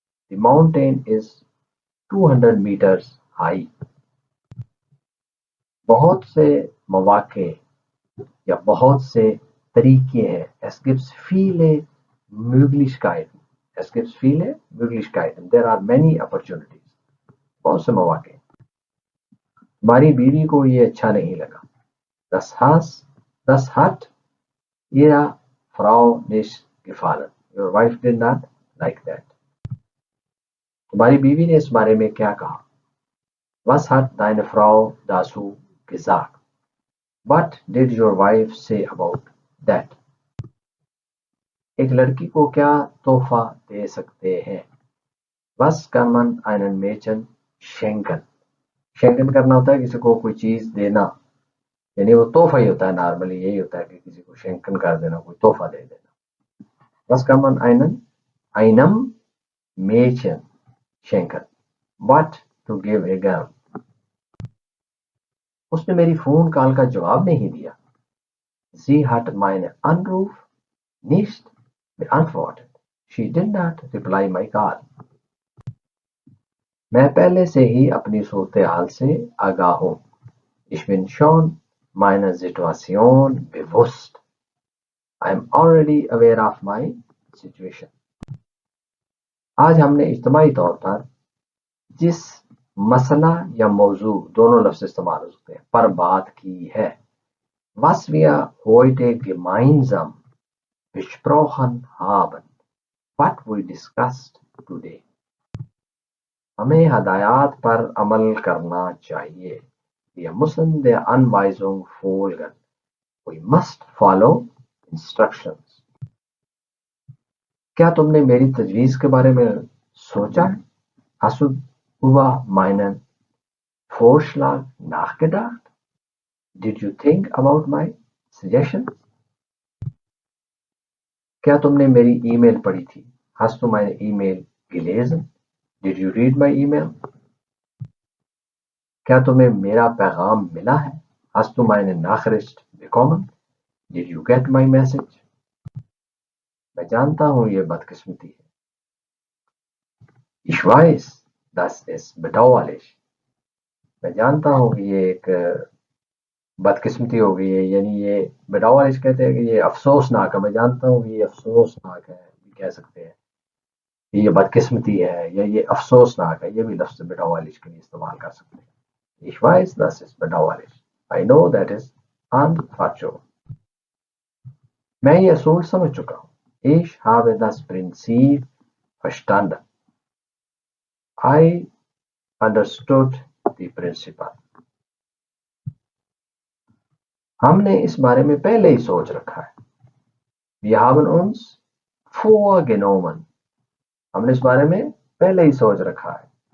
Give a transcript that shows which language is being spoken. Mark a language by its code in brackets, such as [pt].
[en] The mountain is 200 meters high. [hi] बहुत से मौके या बहुत से तरीके हैं. [de] Es gibt viele Möglichkeiten. Es gibt viele Möglichkeiten. [en] There are many opportunities. [hi] बहुत से मौके. हमारी बीवी को ये अच्छा नहीं लगा. [de] Das hat ihrer Frau nicht gefallen. [en] Your wife did not like that. [hi] तुम्हारी बीवी ने इस बारे में क्या कहा? [de] Was hat deine Frau dazu gesagt? [en] What did your wife say about that? [hi] एक लड़की को क्या तोहफा दे सकते हैं? [de] Was kann man einen Mädchen schenken? [hi] Schenken करना होता है किसी को कोई चीज देना, यानी वो तोहफा ही होता है. नॉर्मली यही होता है कि किसी को schenken कर देना, कोई तोहफा दे देना. [de] Was kann man einem Mädchen schenken? [en] What to give a girl? [hi] उसने मेरी फोन कॉल का जवाब नहीं दिया. [de] Sie hat meine Anruf nicht beantwortet. [en] She did not reply my call. [hi] मैं पहले से ही अपनी सूरत-ए-हाल से आगाह हूँ. [de] Ich bin schon meiner Situation bewusst. [en] I am already aware of my situation. [hi] आज हमने इज्तिमाई तौर पर जिस मसला या मौजू, दोनों लफ्ज़ इस्तेमाल हो सकते हैं, पर बात की है. [de] Was wir heute gemeinsam besprochen haben. [en] What we discussed today. [hi] हमें हदायत पर अमल करना चाहिए. [de] Wir müssen der Anweisung folgen. [en] We must follow instructions. [hi] क्या तुमने मेरी तजवीज़ के बारे में सोचा है? [de] Hast du über meinen Vorschlag nachgedacht? [en] Did you think about my suggestion? [hi] क्या तुमने मेरी ईमेल पढ़ी थी? [de] Hast du meine E-Mail gelesen? [en] Did you read my email? [hi] क्या तुम्हें मेरा पैगाम मिला है? [de] Hast du meine Nachricht bekommen? [en] Did you get my message? [hi] मैं जानता हूँ ये बदकिस्मती है. [de] Ich weiß, das ist bedauerlich. [hi] मैं जानता हूँ कि ये एक बदकिस्मती हो गई है, यानी ये bedauerlich कहते हैं कि ये अफसोसनाक है. मैं जानता हूँ कि ये अफसोसनाक है, कह सकते हैं ये बदकिस्मती है या ये अफसोसनाक है. ये भी लफ्ज़ bedauerlich के लिए इस्तेमाल कर सकते हैं. [de] Ich weiß, das ist bedauerlich. [en] I know that is unfortunate. [hi] मैं ये असूल समझ चुका हूँ. [de] Ich habe das Prinzip verstanden. [en] I understood the principle. [hi] हमने इस बारे में पहले ही सोच रखा है. [de] Wir haben uns vorgenommen. [hi] हमने इस बारे में पहले ही सोच रखा है.